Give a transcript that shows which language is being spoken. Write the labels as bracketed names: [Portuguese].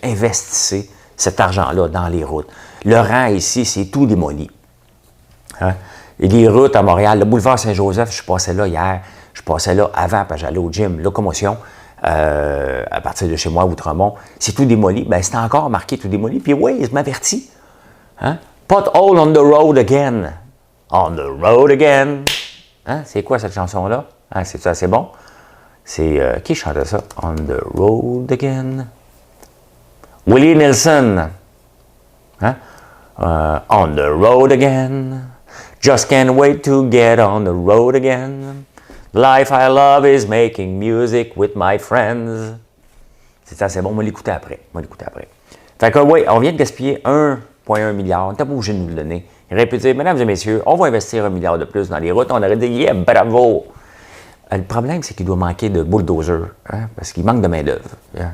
[French] Investissez cet argent-là dans les routes. Le rang ici, c'est tout démoli. Hein? Et les routes à Montréal, le boulevard Saint-Joseph, je passais là hier. Je passais là avant, parce que j'allais au gym, locomotion, à partir de chez moi, Outremont. C'est tout démoli. Bien, c'est encore marqué tout démoli. Puis Waze m'avertit. Hein? [English] Pothole on the road again. On the road again. Hein? [French] C'est quoi cette chanson-là? Hein? C'est assez bon? C'est qui chantait ça? On the road again. [English] Willie Nelson. Hein? On the road again. Just can't wait to get on the road again. Life I love is making music with my friends. [French] C'est assez bon, on va l'écouter après. Fait que oui, on vient de gaspiller 1,1 milliard. On n'était pas obligé de nous le donner. Il aurait pu dire, mesdames et messieurs, on va investir 1 milliard de plus dans les routes. On aurait dit, yeah, bravo! Le problème, c'est qu'il doit manquer de bulldozers, hein, parce qu'il manque de main-d'œuvre. Hein.